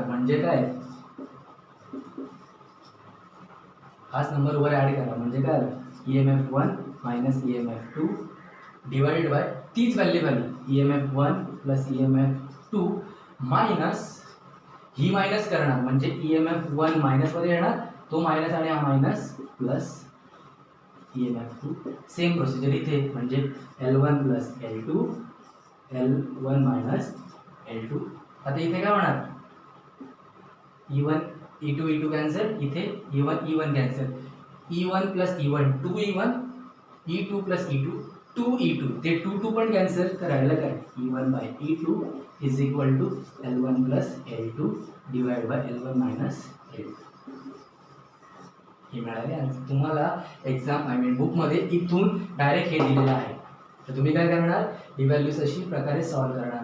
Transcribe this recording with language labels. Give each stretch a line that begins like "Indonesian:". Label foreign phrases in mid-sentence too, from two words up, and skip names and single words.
Marathi: म्हणजे काय, हाच नंबर वर ऍड करणार म्हणजे काय, EMF1 मायनस EMF2
English: divided by
Marathi: तीच व्हॅल्यू झाली EMF1 प्लस EMF2 मायनस ही मायनस करणार म्हणजे EMF1 मायनस मध्ये येणार, तो मायनस आणि हा मायनस प्लस EMF2.
English: same procedure
Marathi: इथे म्हणजे L1 प्लस L2 L1 मायनस L2. आता इथे काय होणार, E1 E2 E2 कॅन्सल, इथे E1 E1 कॅन्सल, E1 प्लस E1 2E1 E2 प्लस E2 2E2, ते 2 2 पण कॅन्सल, तर राहिलं काय E1 बाय E2
English: is equal to
Marathi: L1 प्लस L2
English: divide by
Marathi: L1 मायनस L2. हे मिळाले. आणि तुम्हाला एक्झाम बुकमध्ये इथून डायरेक्ट हे दिलेलं आहे, तर तुम्ही काय करणार, ही व्हॅल्यूज अशी प्रकारे सॉल्व्ह करणार.